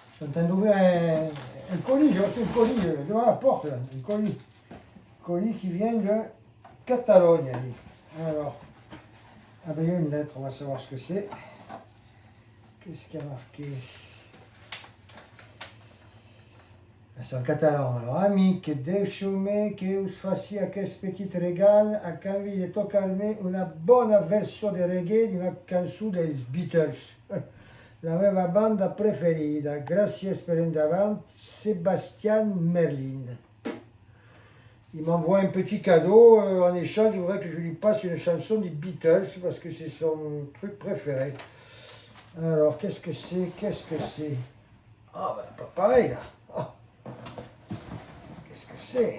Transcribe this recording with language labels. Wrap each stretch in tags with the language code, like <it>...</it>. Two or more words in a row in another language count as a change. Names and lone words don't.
<fr>en train d'ouvrir un colis, j'ai reçu un colis devant la porte, là, un colis qui vient de Catalogne. Alors, ah ben il y a une lettre, on va savoir ce que c'est. Qu'est-ce qu'il y a marqué? C'est en catalan. Alors,</fr> <ca>amic, deixeu-me que us faci aquest petit regal a canvi de tocar-me una bona versió de reggae d'una cançó dels Beatles. La meva banda preferida. Gràcies per endavant, Sébastien Merlin.</ca> <fr>Il m'envoie un petit cadeau. En échange, il voudrait que je lui passe une chanson des Beatles parce que c'est son truc préféré. Alors, qu'est-ce que c'est? Qu'est-ce que c'est? Ah, ben, pas pareil, là. Oh. Qu'est-ce que c'est?</fr>